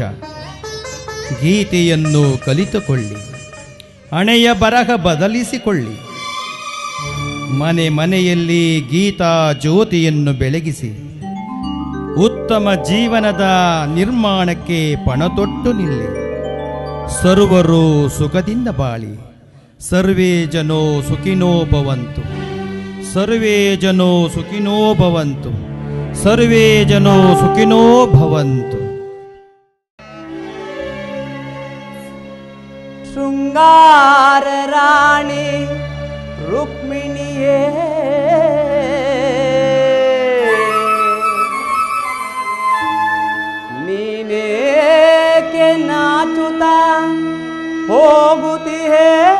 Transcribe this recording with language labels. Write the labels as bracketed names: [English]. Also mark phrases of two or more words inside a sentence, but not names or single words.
[Kannada] ಗೀತೆಯನ್ನು ಕಲಿತುಕೊಳ್ಳಿ, ಹಣೆಯ ಬರಹ ಬದಲಿಸಿಕೊಳ್ಳಿ. ಮನೆ ಮನೆಯಲ್ಲಿ ಗೀತಾ ಜ್ಯೋತಿಯನ್ನು ಬೆಳಗಿಸಿ ಉತ್ತಮ ಜೀವನದ ನಿರ್ಮಾಣಕ್ಕೆ ಪಣತೊಟ್ಟು ನಿಲ್ಲಿ. ಸರ್ವರು ಸುಖದಿಂದ ಬಾಳಿ. [Sanskrit] ಸರ್ವೇ ಜನೋ ಸುಖಿನೋ ಭವಂತು. ಸರ್ವೇ ಜನೋ ಸುಖಿನೋ ಭವಂತು. ಸರ್ವೇ ಜನೋ ಸುಖಿನೋ ಭವಂತು. [Kannada] ಶೃಂಗಾರ ರಾಣಿ ರುಕ್ಮಿಣಿಯೇ, ನೀನೇಕೆ ನಾಚುತ್ತಾ ಹೋಗುತ್ತೀಯೇ?